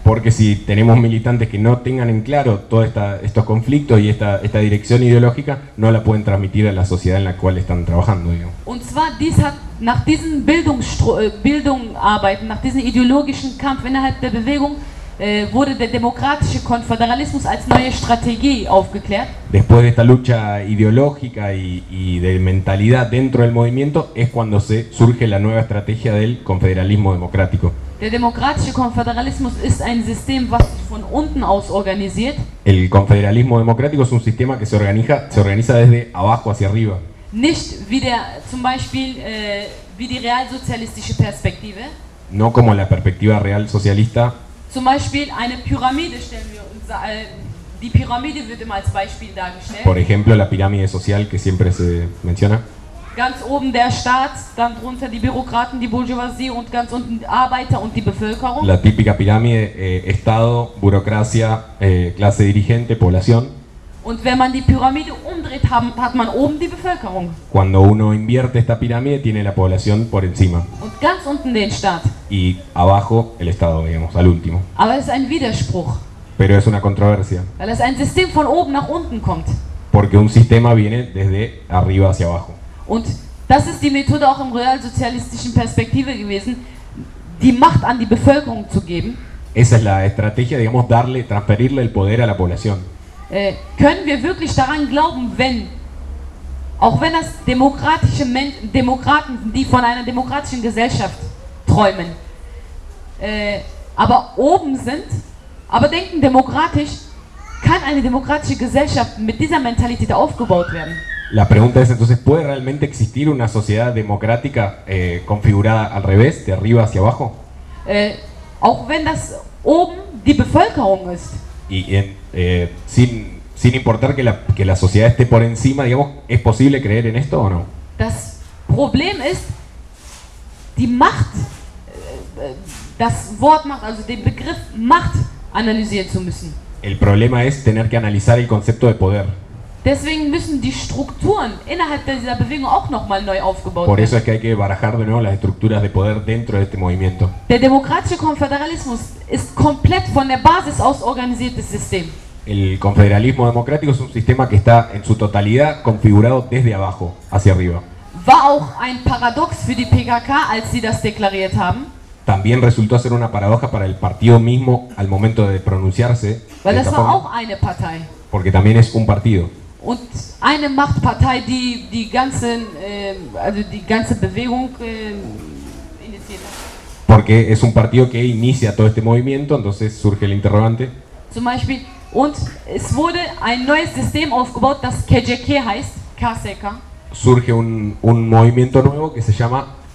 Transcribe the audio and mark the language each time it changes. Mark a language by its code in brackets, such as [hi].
[es] Porque si tenemos militantes que no tengan en claro todo estos conflictos y esta dirección ideológica, no la pueden transmitir a la sociedad en la cual están trabajando, digamos. [de] Und zwar dies hat nach diesen Bildungsarbeiten, nach diesem ideologischen Kampf innerhalb der Bewegung wurde der demokratische Konföderalismus als neue Strategie aufgeklärt. [es] Después de esta lucha ideológica y de mentalidad dentro del movimiento es cuando se surge la nueva estrategia del confederalismo democrático. [de] Der demokratische Konföderalismus ist ein System, was sich von unten aus organisiert. [es] El confederalismo democrático es un sistema que se organiza desde abajo hacia arriba. [de] Nicht wie der zum Beispiel wie die realsozialistische Perspektive. [es] No como la perspectiva real socialista. [de] Zum Beispiel eine Pyramide stellen wir uns, die Pyramide wird immer als Beispiel dargestellt. [es] Por ejemplo, la pirámide social que siempre se menciona. [de] Ganz oben der Staat, dann drunter die Bürokraten, die Bourgeoisie und ganz unten die Arbeiter und die Bevölkerung. [es] La típica pirámide, Estado, burocracia, clase dirigente, población. [de] Und wenn man die Pyramide umdreht, hat man oben die Bevölkerung. [es] Cuando uno invierte esta pirámide, tiene la población por encima. [de] Und ganz unten den Staat. [es] Y abajo el Estado, digamos, al último. [de] Aber es ist ein Widerspruch. [es] Pero es una controversia. [de] Weil es ein System von oben nach unten kommt. [es] Porque un sistema viene desde arriba hacia abajo. [de] Und das ist die Methode auch im realsozialistischen Perspektive gewesen, die Macht an die Bevölkerung zu geben. [es] Esa es la estrategia, digamos, darle, transferirle el poder a la población. [de] Können wir wirklich daran glauben, wenn, auch wenn das demokratische Demokraten, die von einer demokratischen Gesellschaft träumen, aber oben sind, aber denken demokratisch, kann eine demokratische Gesellschaft mit dieser Mentalität aufgebaut werden? [es] La pregunta es entonces, ¿puede realmente existir una sociedad democrática configurada al revés, de arriba hacia abajo? [de] Auch wenn das oben die Bevölkerung ist. [es] Y en, sin importar que la sociedad esté por encima, digamos, ¿es posible creer en esto o no? [de] Das Problem ist, die Macht, das Wort Macht, also den Begriff Macht analysieren zu müssen. [es] El problema es tener que analizar el concepto de poder. [de] Deswegen müssen die Strukturen innerhalb dieser Bewegung auch nochmal neu aufgebaut werden. [es] Por eso es que hay que barajar de nuevo las estructuras de poder dentro de este movimiento. [de] Der demokratische Konföderalismus ist komplett von der Basis aus organisiertes System. [es] El confederalismo democrático es un sistema que está en su totalidad configurado desde abajo hacia arriba. [de] War auch ein Paradox für die PKK, als sie das deklariert haben. [es] También resultó ser una paradoja para el partido mismo al momento de pronunciarse. [de] Weil das war auch eine Partei. [es] Porque también es un partido. [de] Und eine Machtpartei, die die ganze, also die ganze Bewegung initiiert hat. [es] Porque es un partido que inicia todo este movimiento, entonces surge el interrogante. [de] Zum Beispiel, und es wurde ein neues System aufgebaut, das KJK heißt, KSK. [es] Surge un movimiento nuevo que se llama